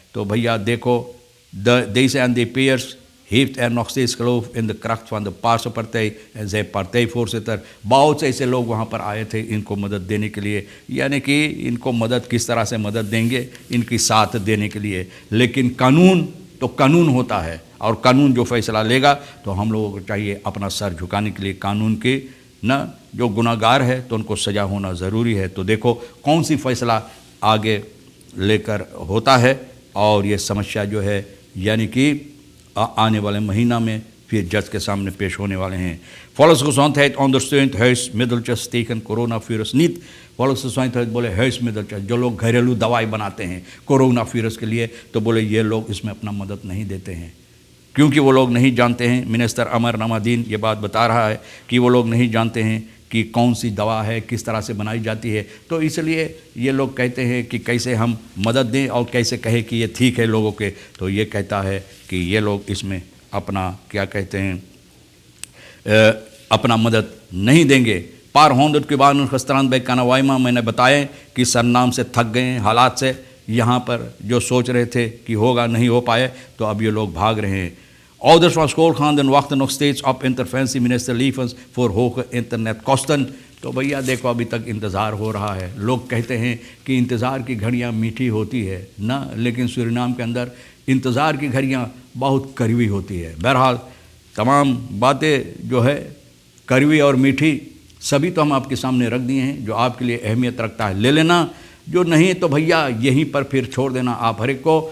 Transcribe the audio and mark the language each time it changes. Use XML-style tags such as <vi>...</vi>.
<hi>तो भैया देखो,</hi> <nl>deze NDP'ers heeft nog steeds geloof in de kracht van de Paarse Partij en zijn partijvoorzitter।</nl> <hi>बहुत से ऐसे लोग वहाँ पर आए थे इनको मदद देने के लिए, यानी कि इनको मदद किस तरह से मदद देंगे, इनकी साथ देने के लिए। लेकिन कानून तो कानून होता है, और कानून जो फैसला लेगा, तो हम लोगों को चाहिए अपना सर झुकाने के लिए कानून के न। जो गुनाहगार है तो उनको सज़ा होना ज़रूरी है। तो देखो कौन सी फैसला आगे लेकर होता है, और ये समस्या जो है यानी कि आने वाले महीना में फिर जज के सामने पेश होने वाले हैं।</hi> <nl>Volksgesondheid ondersteunt huismiddeltjes tegen coronavirus niet।</nl> <hi>Volksgesondheid बोले huismiddeltjes, जो लोग घरेलू दवाई बनाते हैं कोरोना वायरस के लिए, तो बोले ये लोग इसमें अपना मदद नहीं देते हैं, क्योंकि वो लोग नहीं जानते हैं। मिनिस्टर अमर नमादीन ये बात बता रहा है कि वो लोग नहीं जानते हैं कि कौन सी दवा है, किस तरह से बनाई जाती है, तो इसलिए ये लोग कहते हैं कि कैसे हम मदद दें और कैसे कहें कि ये ठीक है लोगों के। तो ये कहता है कि ये लोग इसमें अपना क्या कहते हैं अपना मदद नहीं देंगे। पार होंद के बाद खस्तरान भाई कानावाइमा मैंने बताया कि सरनाम से थक गए हैं हालात से, यहाँ पर जो सोच रहे थे कि होगा नहीं हो पाए, तो अब ये लोग भाग रहे हैं।</hi> <nl>Ouders van schoolgaanden wachten nog steeds op interventie minister Lievens voor hoge internetkosten।</nl> <hi>तो भैया देखो अभी तक इंतज़ार हो रहा है। लोग कहते हैं कि इंतज़ार की घड़ियाँ मीठी होती है ना, लेकिन सूरीनाम के अंदर इंतज़ार की घड़ियाँ बहुत कड़वी होती है। बहरहाल तमाम बातें जो है कड़वी और मीठी सभी तो हम आपके सामने रख दिए हैं, जो आपके लिए अहमियत रखता है ले लेना, जो नहीं तो भैया यहीं पर फिर छोड़ देना आप हर एक को।</hi>